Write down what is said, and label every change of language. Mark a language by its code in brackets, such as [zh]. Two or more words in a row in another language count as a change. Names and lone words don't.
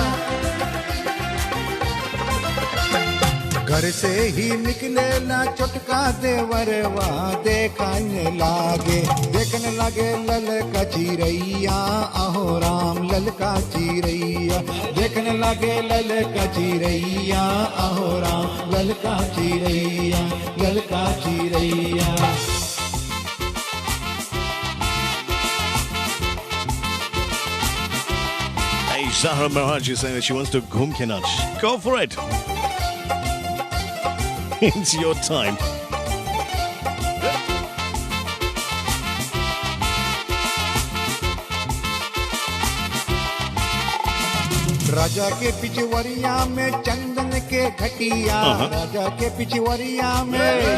[bho] घर से ही निकलेला छोटका देवरवा, देखने लागे ललका चिरैया, अहो राम ललका चिरैया, देखने लागे ललका चिरैया, अहो राम ललका चिरैया, ललका चिरैया. [en] Zahra Miraj is saying that she wants to [bho] घुम के नाच. [en] Go for it. It's your time. [bho] राजा के पिछवरिया में चंदन के घटिया, राजा के पिछवरिया में,